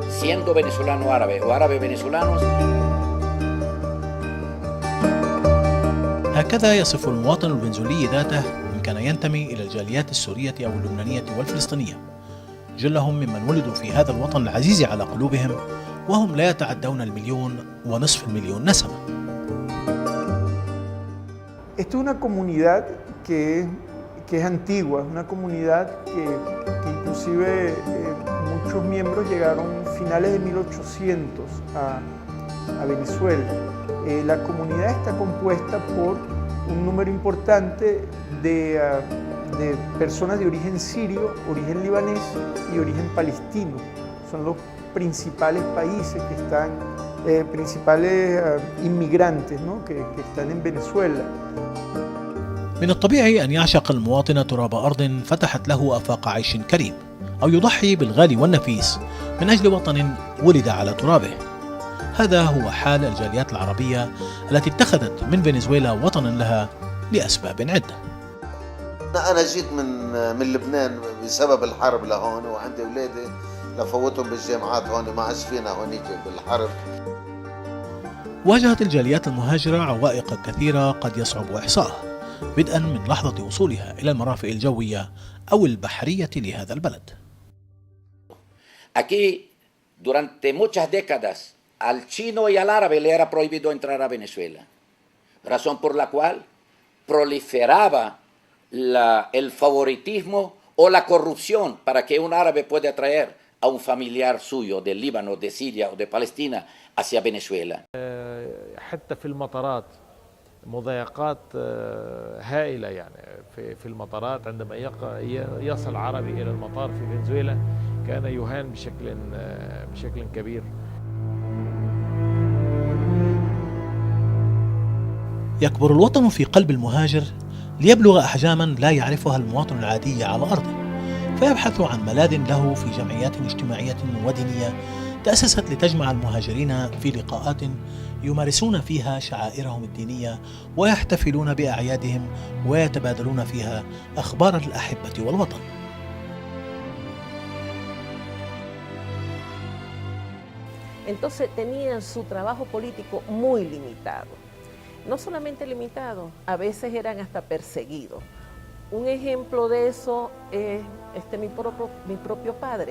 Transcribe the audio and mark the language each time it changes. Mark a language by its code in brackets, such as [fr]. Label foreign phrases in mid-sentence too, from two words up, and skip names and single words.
[es] siendo venezolano árabe o árabe venezolanos. [ar] هكذا يصف المواطن الفنزويلي ذاته إن كان ينتمي إلى الجاليات السورية أو اللبنانية والفلسطينية. جلهم ممن ولدوا في هذا الوطن العزيز على قلوبهم، وهم لا يتعدون 1,500,000 نسمة. [es] Esta es una comunidad que es antigua, una comunidad que inclusive muchos miembros llegaron finales de 1800 a Venezuela. La comunidad está compuesta por un número importante de personas de origen sirio, origen libanés y origen palestino. Son los principales países que están, principales inmigrantes, ¿no? que están en Venezuela. [ar] من الطبيعي أن يعشق المواطن تراب أرض فتحت له آفاق عيش كريم، أو يضحي بالغالي والنفيس من أجل وطن ولد على ترابه. هذا هو حال الجاليات العربية التي اتخذت من فنزويلا وطنا لها لأسباب عدة. أنا جيت من لبنان بسبب الحرب لهون، وعندي أولادي لفوتهم بالجامعات هون، ما عادش فينا هونيك بالحرب. واجهت الجاليات المهاجرة عوائق كثيرة قد يصعب إحصائها، بدءا من لحظة وصولها إلى المرافق الجوية أو البحرية لهذا البلد. [es] Aquí, durante muchas décadas, al chino y al árabe le era prohibido entrar a Venezuela, razón por la cual proliferaba el favoritismo o la corrupción para que un árabe pueda atraer a un familiar suyo del Líbano, de Siria o de Palestina hacia Venezuela. [ar] حتى في المطارات مضايقات هائلة، يعني في المطارات عندما يصل عربي إلى المطار في فنزويلا كان يهان بشكل كبير. يكبر الوطن في قلب المهاجر ليبلغ أحجاما لا يعرفها المواطن العادي على أرضه، فيبحث عن ملاذ له في جمعيات اجتماعية ودينية تأسست لتجمع المهاجرين في لقاءات يمارسون فيها شعائرهم الدينية ويحتفلون بأعيادهم ويتبادلون فيها أخبار الأحبة والوطن. [es] Entonces tenían su trabajo político muy limitado. No solamente limitado, a veces eran hasta perseguidos. Un ejemplo de eso es mi propio padre.